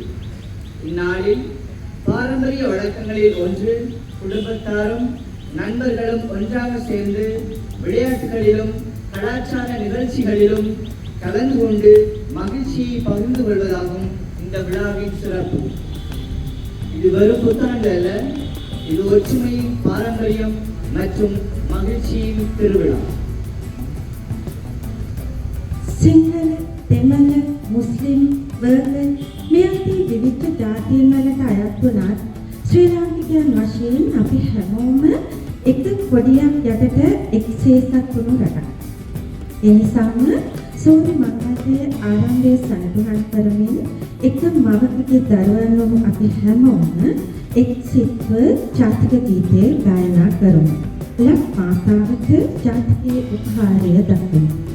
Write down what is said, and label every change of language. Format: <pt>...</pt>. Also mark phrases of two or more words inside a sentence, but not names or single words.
<ta>இந்நாளில் பாரம்பரிய வழக்கங்களில் ஒன்று குடும்பத்தாரும் நண்பர்களும் ஒன்றாக சேர்ந்து விளையாட்டுகளிலும் கலாச்சார நிகழ்ச்சிகளிலும் கலந்து கொண்டு மகிழ்ச்சியை பகிர்ந்து கொள்வதாகும் இந்த விழாவின் சிறப்பு. இது வெறும் புத்தாண்டு அல்ல, இது ஒற்றுமையின் பாரம்பரியம் மற்றும் மகிழ்ச்சியின் திருவிழா.</ta> <si>සිංහල, දෙමළ, මුස්ලිම්, වර්ග මේ අතේ විවිධ ජාතීන් වලට අයත් වුණත් ශ්‍රී ලාංකිකයන් වශයෙන් අපි හැමෝම එක කොඩියක් යටට එක්සේසක් වුණු රටක්. ඒ නිසාම සූර්ය මංගලයේ ආරම්භයේ සඳහන් කරමින් එක මවකගේ දරුවන් වූ අපි හැමෝම එක් සිත්ව ජාතික ගීතය ගායනා කරමු. ලක් මාතාවට ජාතිකයේ උපහාරය දක්වමු.</si>